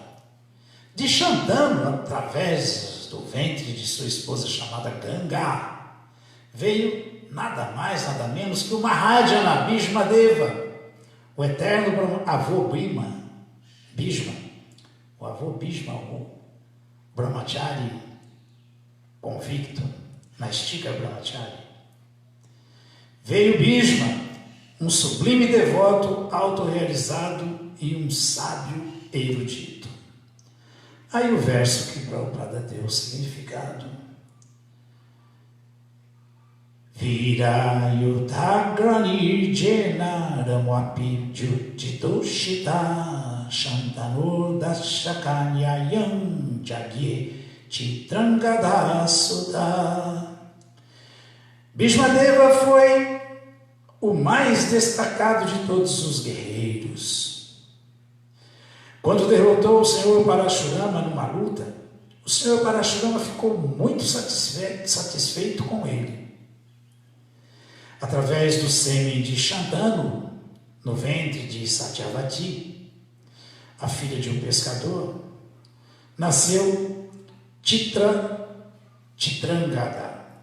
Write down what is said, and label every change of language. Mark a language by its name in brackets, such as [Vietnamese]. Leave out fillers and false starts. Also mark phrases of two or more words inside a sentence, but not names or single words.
[Portuguese] De Shantanu, através do ventre de sua esposa chamada Ganga, veio nada mais, nada menos que o Mahajana Bhishmadeva, o eterno avô Bhishma, o avô Bhishma, o Brahmachari convicto, Naistika Brahmachari. Veio Bhishma, um sublime devoto autorrealizado e um sábio erudito. Aí o verso que Prabhupada deu o significado. [Sanskrit] Virayutagrani jena ramuapi juditoshita shantanur dashakanyayam jagye chitrangada. [Portuguese] Bhishmadeva foi o mais destacado de todos os guerreiros. Quando derrotou o Senhor Parashurama numa luta, o Senhor Parashurama ficou muito satisfeito com ele. Através do sêmen de Shantanu, no ventre de Satyavati, a filha de um pescador, nasceu Chitrangada.